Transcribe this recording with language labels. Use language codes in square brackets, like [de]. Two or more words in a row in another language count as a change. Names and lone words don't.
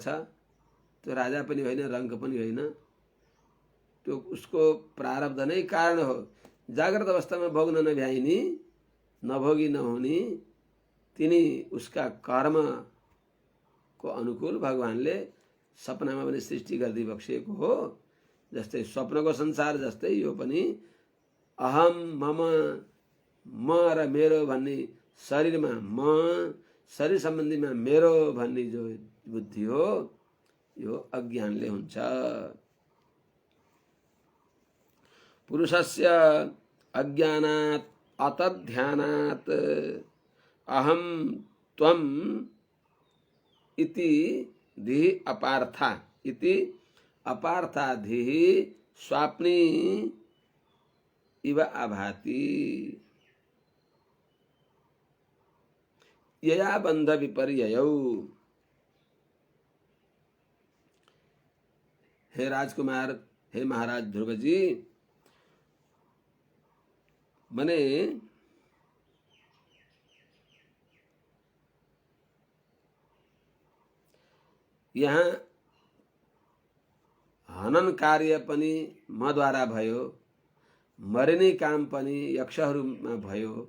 [ne] त्यो राजा पनि होइन, रङ्क पनि होइन, त्यो उसको प्रारब्ध नै कारण हो। जाग्रत अवस्थामा भोग्न नभ्याइनी, नभोगी नहुने तिनी उसका कर्मको अनुकूल भगवानले सपनामा पनि सृष्टि गरिदिई बक्सिएको हो। जस्तै स्वप्नको संसार जस्तै यो पनि [sa] अहम मम, [ne] म र मेरो भन्ने शरीरमा म, शरीर सम्बन्धीमा मेरो भन्ने जो बुद्धि हो यो अज्ञानले हुन्छ। [sa] पुरुषस्य अज्ञानात् अतध्यानात् अहम त्वम इति धिः अपार्था इति अपार्था धिः स्वाप्नी इव अभाति यया बंध विपर्ययौ। [ne] हे राजकुमार, हे महाराज ध्रुव जी, मने यहाँ हनन कार्य पनि मद्वारा भयो, मरिने काम पनि यक्षहरूमा भयो।